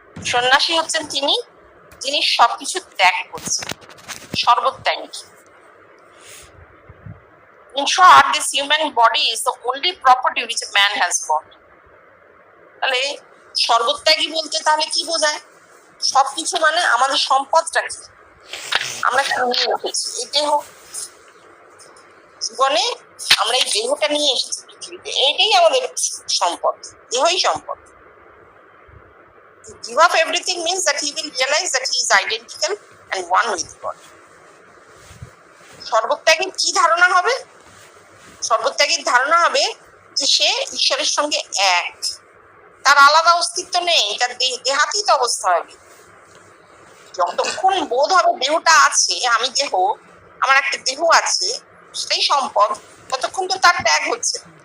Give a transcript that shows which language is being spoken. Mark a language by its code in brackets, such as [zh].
[bn] সন্ন্যাসী হচ্ছেন যিনি সবকিছু ত্যাগ করছেন, সর্বত্যাগী। [en] In short, this human body is the only property which a man has got. [bn] তাহলে সর্বত্যাগী বলতে তাহলে কি বোঝায়? সবকিছু মানে আমাদের সম্পদটা কি? আমরা নিয়ে উঠেছি এই দেহ, জীবনে আমরা এই দেহটা নিয়ে এসেছি পৃথিবীতে, এইটাই আমাদের সম্পদ, দেহই সম্পদ। [en] To give up everything means that he will realize that he is identical and one with God. [bn] সর্বত্যাগীর কি ধারণা হবে? সর্বত্যাগীর ধারণা হবে যে সে ঈশ্বরের সঙ্গে এক, তার আলাদা অস্তিত্ব নেই, তার দেহাতীত অবস্থা হবে। যতক্ষণ বোধ হবে দেহটা আছে, আমি দেহ, আমার একটা দেহ আছে, সেটাই সম্পদ, ততক্ষণ তো তার ত্যাগ হচ্ছে।